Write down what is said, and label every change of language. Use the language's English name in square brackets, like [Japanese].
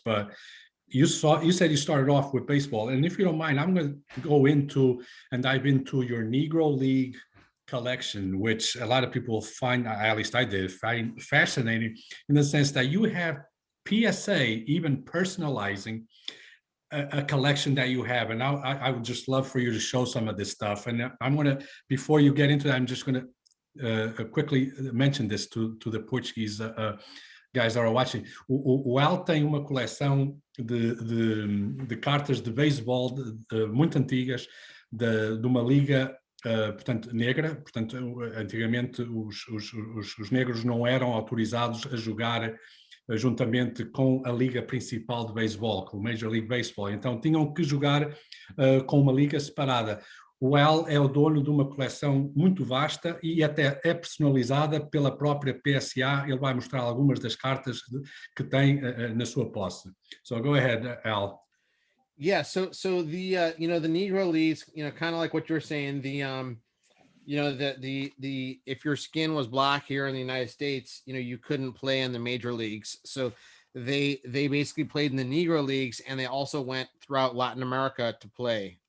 [English] But you said you started off with baseball. And if you don't mind, I'm going to go into and dive into your Negro League collection, which a lot of people find, at least I did, find fascinating, in the sense that you have PSA even personalizing a collection that you have. And I would just love for you to show some of this stuff. And I'm going to, before you get into that, I'm just going to quickly mention this to the Portuguese guys that are watching. [Portuguese] O Al tem uma coleção de cartas de beisebol muito antigas, de uma liga portanto, negra. Portanto, antigamente os negros não eram autorizados a jogar juntamente com a liga principal de beisebol, com o Major League Baseball. Então tinham que jogar com uma liga separada. O Al é o dono de uma coleção muito vasta e até é personalizada pela própria PSA. Ele vai mostrar algumas das cartas que tem na sua posse. [English] So go ahead, Al. Yeah, so the the Negro Leagues, kind of like what you're saying, the if your skin was black here in the United States, you couldn't play in the major leagues. So they basically played in the Negro Leagues, and they also went throughout Latin America to play.